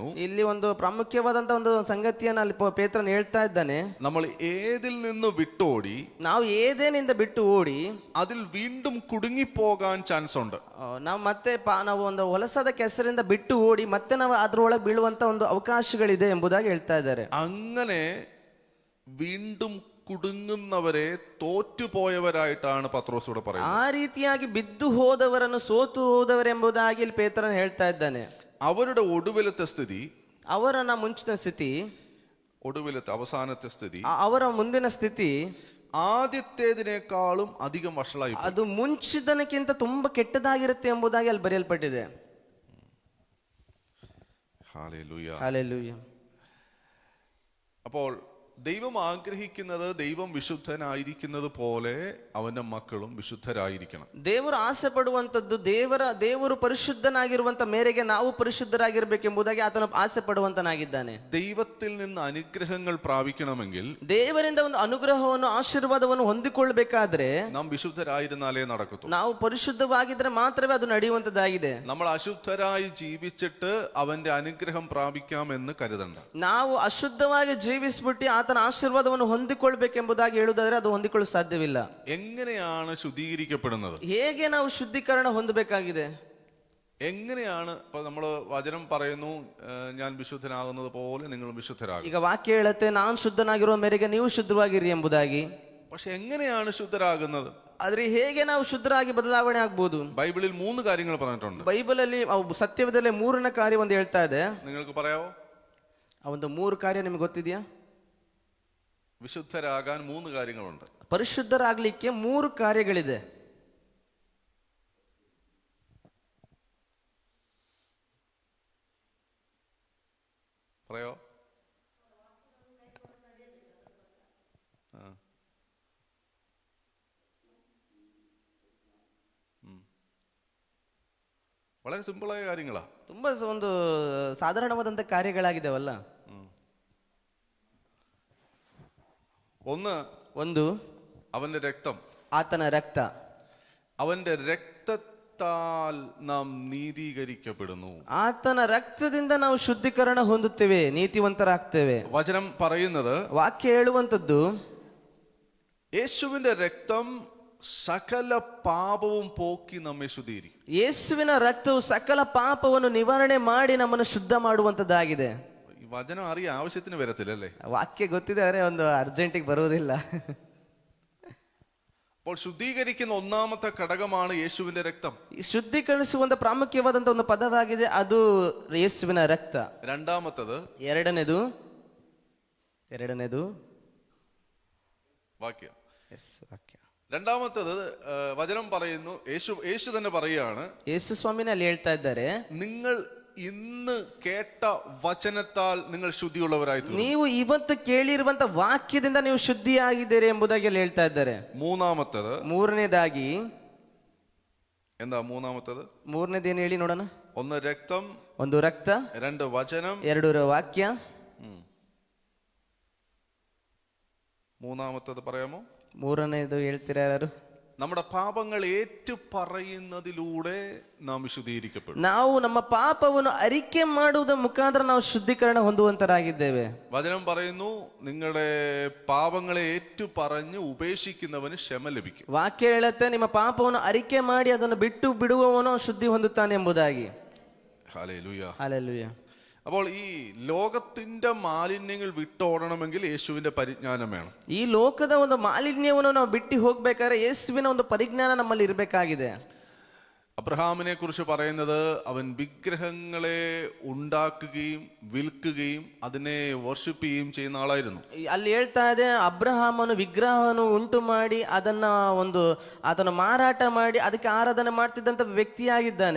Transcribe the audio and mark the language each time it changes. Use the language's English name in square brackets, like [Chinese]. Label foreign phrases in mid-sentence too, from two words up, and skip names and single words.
[Kannada] ಇಲ್ಲಿ ಒಂದು ಪ್ರಾಮುಖ್ಯವಾದಂತ ಒಂದು ಸಂಗತಿಯನ್ನು ಅಲ್ಲಿ ಪೇತ್ರನ್ ಹೇಳ್ತಾ ಇದ್ದಾನೆ. [Malayalam] നമ്മൾ ഏതിൽ നിന്ന് വിട്ടോടി [Kannada] ನಾವು ಏದೇನಿಂದ ಬಿಟ್ಟು ಓಡಿ [Malayalam] അതിൽ വീണ്ടും കുടുങ്ങിപ്പോകാൻ ചാൻസ് ഉണ്ട്. [Kannada] ನಾವು ಮತ್ತೆ ನಾವು ಒಂದು ಹೊಲಸಾದ ಕೆಸರಿಂದ ಬಿಟ್ಟು ಓಡಿ ಮತ್ತೆ ನಾವು ಅದ್ರೊಳಗೆ ಬೀಳುವಂತ ಒಂದು ಅವಕಾಶಗಳಿದೆ ಎಂಬುದಾಗಿ ಹೇಳ್ತಾ ಇದ್ದಾರೆ. [Malayalam] അങ്ങനെ വീണ്ടും കുടുങ്ങുന്നവരെ തോറ്റുപോയവരായിട്ടാണ് പത്രോസ് ഇവിടെ പറയുന്നത്. [Kannada] ಆ ರೀತಿಯಾಗಿ ಬಿದ್ದು ಹೋದವರನ್ನು ಸೋತು ಹೋದವರೆಂಬುದಾಗಿ ಇಲ್ಲಿ ಪೇತ್ರನ್ ಹೇಳ್ತಾ ಇದ್ದಾನೆ. [Malayalam] അവരുടെ ഒടുവിലത്തെ സ്ഥിതി, [Kannada] ಅವರನ್ನ ಮುಂಚಿನ ಸ್ಥಿತಿ, [Malayalam] ഒടുവിലത്തെ അവസാനത്തെ സ്ഥിതി, [Kannada] ಅವರ ಮುಂದಿನ ಸ್ಥಿತಿ [Malayalam] ആദ്യത്തേതിനേക്കാളും അധികം വഷളായി. [Kannada] ಅದು ಮುಂಚಿದನಕ್ಕಿಂತ ತುಂಬಾ ಕೆಟ್ಟದಾಗಿರುತ್ತೆ ಎಂಬುದಾಗಿ ಅಲ್ಲಿ ಬರೆಯಲ್ಪಟ್ಟಿದೆ. [Malayalam] ഹല്ലേലൂയ. [Kannada] ಹಲ್ಲೆಲೂಯಾ. [Malayalam] അപ്പോൾ ദൈവം ആഗ്രഹിക്കുന്നത് ദൈവം വിശുദ്ധനായിരിക്കുന്നത് പോലെ അവന്റെ മക്കളും വിശുദ്ധരായിരിക്കണം. [Kannada] ದೇವರು ಆಸೆ ಪಡುವಂತದ್ದು ದೇವರು ಪರಿಶುದ್ಧನಾಗಿರುವಂತ ಮೇರೆಗೆ ನಾವು ಪರಿಶುದ್ಧರಾಗಿರ್ಬೇಕೆಂಬುದಾಗಿ ಆತನು ಆಸೆ ಪಡುವಂತನಾಗಿದ್ದಾನೆ. [Malayalam] ദൈവത്തിൽ നിന്ന് അനുഗ്രഹങ്ങൾ പ്രാപിക്കണമെങ്കിൽ, [Kannada] ದೇವರಿಂದ ಒಂದು ಅನುಗ್ರಹವನ್ನು ಆಶೀರ್ವಾದವನ್ನು ಹೊಂದಿಕೊಳ್ಳಬೇಕಾದ್ರೆ [Malayalam] നാം വിശുദ്ധരായിരുന്നാലേ നടക്കൂ. [Kannada] ನಾವು ಪರಿಶುದ್ಧವಾಗಿದ್ರೆ ಮಾತ್ರವೇ ಅದು ನಡೆಯುವಂತದ್ದಾಗಿದೆ. [Malayalam] നമ്മൾ അശുദ്ധരായി ജീവിച്ചിട്ട് അവന്റെ അനുഗ്രഹം പ്രാപിക്കാമെന്ന് കരുതണ്ട. [Kannada] ನಾವು ಅಶುದ್ಧವಾಗಿ ಜೀವಿಸ್ಬಿಟ್ಟು ಆತನ ಆಶೀರ್ವಾದವನ್ನು ಹೊಂದಿಕೊಳ್ಬೇಕೆಂಬುದಾಗಿ ಹೇಳುವುದಾದ್ರೆ ಅದು ಹೊಂದಿಕೊಳ್ಳಲು ಸಾಧ್ಯವಿಲ್ಲ. [Malayalam] എങ്ങനെയാണ് ശുദ്ധീകരിക്കപ്പെടുന്നത്? [Kannada] ಹೇಗೆ ನಾವು ಶುದ್ಧೀಕರಣ ಹೊಂದಬೇಕಾಗಿದೆ? [Malayalam] എങ്ങനെയാണ്? ഇപ്പൊ നമ്മള് വചനം പറയുന്നു, ഞാൻ വിശുദ്ധനാകുന്നത് പോലെ നിങ്ങൾ വിശുദ്ധരാകും. [Kannada] ಈಗ ವಾಕ್ಯ ಹೇಳುತ್ತೆ, ನಾನು ಶುದ್ಧನಾಗಿರುವ ಮೇರೆಗೆ ನೀವು ಶುದ್ಧವಾಗಿರಿ ಎಂಬುದಾಗಿ. [Malayalam] പക്ഷെ എങ്ങനെയാണ് ശുദ്ധരാകുന്നത്? [Kannada] ಆದ್ರೆ ಹೇಗೆ ನಾವು ಶುದ್ಧರಾಗಿ ಬದಲಾವಣೆ ಆಗ್ಬೋದು? [Malayalam] ബൈബിളിൽ 3 കാര്യങ്ങൾ പറഞ്ഞിട്ടുണ്ട്. [Kannada] ಬೈಬಲ್ ಅಲ್ಲಿ ಸತ್ಯವೇದದಲ್ಲಿ 3ನೇ ಕಾರ್ಯ ಒಂದು ಹೇಳ್ತಾ ಇದೆ. [Malayalam] നിങ്ങൾക്ക് പറയാവോ? [Kannada] ಆ ಒಂದು 3 ಕಾರ್ಯ ನಿಮ್ಗೆ ಗೊತ್ತಿದೆಯಾ? [Malayalam] വിശുദ്ധരാകാൻ 3 കാര്യങ്ങളുണ്ട്. [Kannada] ಪರಿಶುದ್ಧರಾಗ್ಲಿಕ್ಕೆ 3 ಕಾರ್ಯಗಳಿದೆ. [Malayalam] പറയോ? വളരെ സിമ്പിളായ കാര്യങ്ങളാ. [Kannada] ತುಂಬಾ ಒಂದು ಸಾಧಾರಣವಾದಂತ ಕಾರ್ಯಗಳಾಗಿದ್ದಾವಲ್ಲ. ಒಂದು [Malayalam] അവന്റെ രക്തം, [Kannada] ಆತನ ರಕ್ತ. [Malayalam] അവന്റെ രക്തത്താൽ നാം നീതീകരിക്കപ്പെടുന്നു. [Kannada] ಆತನ ರಕ್ತದಿಂದ ನಾವು ಶುದ್ಧೀಕರಣ ಹೊಂದುತ್ತೇವೆ, ನೀತಿವಂತರಾಗ್ತೇವೆ. [Malayalam] വചനം പറയുന്നത്, [Kannada] ವಾಕ್ಯ ಹೇಳುವಂತದ್ದು, [Malayalam] യേശുവിന്റെ രക്തം സകല പാപവും പോക്കി നമ്മെ ശുദ്ധീകരിക്കും. [Kannada] ಯೇಸುವಿನ ರಕ್ತವು ಸಕಲ ಪಾಪವನ್ನು ನಿವಾರಣೆ ಮಾಡಿ ನಮ್ಮನ್ನು ಶುದ್ಧ ಮಾಡುವಂತದ್ದಾಗಿದೆ. [Malayalam] ഈ വചനം അറിയാൻ ആവശ്യത്തിന് വരത്തില്ലല്ലേ? [Kannada] ವಾಕ್ಯ ಗೊತ್ತಿದ್ದಾರೆ, ಒಂದು ಅರ್ಜೆಂಟಿಗೆ ಬರುವುದಿಲ್ಲ. [Malayalam] അപ്പോൾ ശുദ്ധീകരിക്കുന്ന ഒന്നാമത്തെ ഘടകമാണ് യേശുവിന്റെ രക്തം. [Kannada] ಈ ಶುದ್ಧೀಕರಿಸುವಂತ ಪ್ರಾಮುಖ್ಯವಾದಂತ ಒಂದು ಪದವಾಗಿದೆ, ಅದು ಯೇಸುವಿನ ರಕ್ತ. ಎರಡನೇದು [Malayalam] വാക്യം. [Kannada] ವಾಕ್ಯ. [Malayalam] രണ്ടാമത്തത് വചനം പറയുന്നു, യേശു തന്നെ പറയുകയാണ്, [Kannada] ಯೇಸು ಸ್ವಾಮಿನ ಅಲ್ಲಿ ಹೇಳ್ತಾ ಇದ್ದಾರೆ, [Malayalam] നിങ്ങൾ ഇന്ന് കേട്ട വചനത്താൽ നിങ്ങൾ ശുദ്ധിയുള്ളവരായി തീർന്നു. [Kannada] ನೀವು ಇವತ್ತು ಕೇಳಿರುವಂತ ವಾಕ್ಯದಿಂದ ನೀವು ಶುದ್ಧಿಯಾಗಿದ್ದೀರಿ ಎಂಬುದಾಗಿ ಅಲ್ಲಿ ಹೇಳ್ತಾ ಇದ್ದಾರೆ. ಮೂರನೇದಾಗಿ [Malayalam] എന്താ മൂന്നാമത്തത്? [Kannada] ಮೂರನೇದೇನು ಹೇಳಿ ನೋಡೋಣ. ಒಂದು ರಕ್ತ, [Malayalam] 2 വചനം, [Kannada] 2 ವಾಕ್ಯ. [Malayalam] മൂന്നാമത്തത് പറയാമോ? [Kannada] ಮೂರನೇದು ಹೇಳ್ತೀರಾ ಯಾರು? [Malayalam] നമ്മുടെ പാപങ്ങൾ ഏറ്റു പറയുന്നതിലൂടെ നാം വിശുദ്ധീകരിക്കപ്പെടും. [Kannada] ನಾವು ನಮ್ಮ ಪಾಪವನ್ನು ಅರಿಕೆ ಮಾಡುವುದರ ಮುಖಾಂತರ ನಾವು ಶುದ್ಧೀಕರಣ ಹೊಂದುವಂತರಾಗಿದ್ದೇವೆ. [Malayalam] വചനം പറയുന്നു, നിങ്ങളുടെ പാപങ്ങളെ ഏറ്റു പറഞ്ഞ് ഉപേക്ഷിക്കുന്നവന് ക്ഷമ ലഭിക്കും. [Kannada] ವಾಕ್ಯ ಹೇಳುತ್ತೆ, ನಿಮ್ಮ ಪಾಪವನ್ನು ಅರಿಕೆ ಮಾಡಿ ಅದನ್ನು ಬಿಟ್ಟು ಬಿಡುವವನು ಶುದ್ಧಿ ಹೊಂದುತ್ತಾನೆ ಎಂಬುದಾಗಿ. [Malayalam] ഹല്ലേലൂയ, ഹല്ലേലൂയ. അപ്പോൾ ഈ ലോകത്തിന്റെ മാലിന്യങ്ങൾ വിട്ടോടണമെങ്കിൽ യേശുവിന്റെ പരിജ്ഞാനം വേണം. [Kannada] ಈ ಲೋಕದ ಒಂದು ಮಾಲಿನ್ಯವನ್ನು ನಾವು ಬಿಟ್ಟು ಹೋಗ್ಬೇಕಾದ್ರೆ ಯೇಸುವಿನ ಒಂದು ಪರಿಜ್ಞಾನ ನಮ್ಮಲ್ಲಿ ಇರಬೇಕಾಗಿದೆ. [Malayalam] അബ്രഹാമിനെ കുറിച്ച് പറയുന്നത്, അവൻ വിഗ്രഹങ്ങളെ ഉണ്ടാക്കുകയും വിൽക്കുകയും അതിനെ വർഷിപ്പ് ചെയ്യുകയും ചെയ്യുന്ന ആളായിരുന്നു. [Kannada] ಅಲ್ಲಿ ಹೇಳ್ತಾ ಇದೆ, ಅಬ್ರಹಾಮನು ವಿಗ್ರಹವನ್ನು ಉಂಟು ಮಾಡಿ ಅದನ್ನು ಮಾರಾಟ ಮಾಡಿ ಅದಕ್ಕೆ ಆರಾಧನೆ ಮಾಡ್ತಿದ್ದಂತ ವ್ಯಕ್ತಿಯಾಗಿದ್ದಾನೆ.